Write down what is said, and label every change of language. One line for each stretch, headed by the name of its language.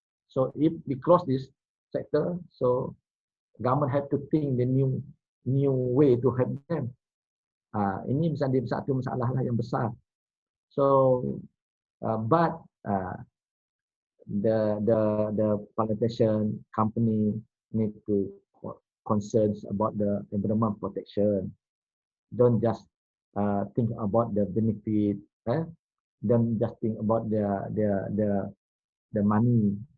English: So if we close this sector, so government have to think the new new way to help them.
Malay: Ini bisa jadi satu masalah yang besar.
English: So, but the plantation company need to concerns about the environment protection. Don't just think about the benefit. Don't just think about the money.